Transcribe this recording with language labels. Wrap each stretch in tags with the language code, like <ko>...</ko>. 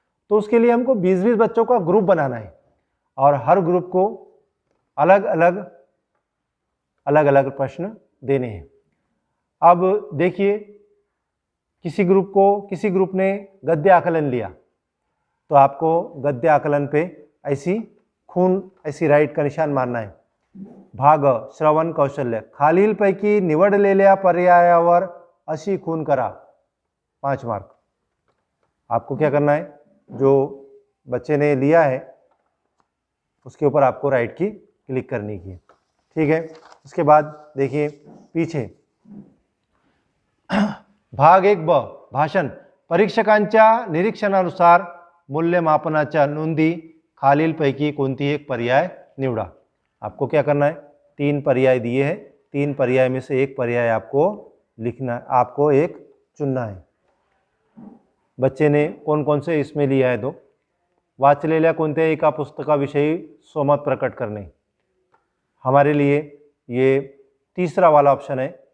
<hi>तो उसके लिए हमको 20-20 बच्चों का ग्रुप बनाना है, और हर ग्रुप को अलग अलग प्रश्न देने हैं। अब देखिए किसी ग्रुप ने गद्य आकलन लिया, तो आपको गद्य आकलन पे ऐसी राईट का निशान मारना है।</hi> <mr>भाग श्रवण कौशल्य, खालीलपैकी निवडलेल्या पर्यायावर अशी खून करा, 5 मार्क।</mr> <hi>आपको क्या करना है, जो बच्चे ने लिया है उसके ऊपर आपको राइट की क्लिक करनी की, ठीक है। उसके बाद देखिए पीछे भाग 1 ब भाषण,</hi> <mr>परीक्षकांच्या निरीक्षणानुसार मूल्यमापनाच्या नोंदी खालीलपैकी कोणतीही एक पर्याय निवडा।</mr> <hi>आपको क्या करना है, 3 पर्याय दिए हैं, 3 पर्याय में से एक पर्याय आपको लिखना है, आपको एक चुनना है। बच्चे ने कोण कोण से इसमें लिया है, तो</hi> <mr>वाचलेल्या कोणत्याही एका पुस्तकाविषयी स्वमत प्रकट करणे,</mr> <hi>हमारे लिए ये तीसरा वाला ऑप्शन है।</hi>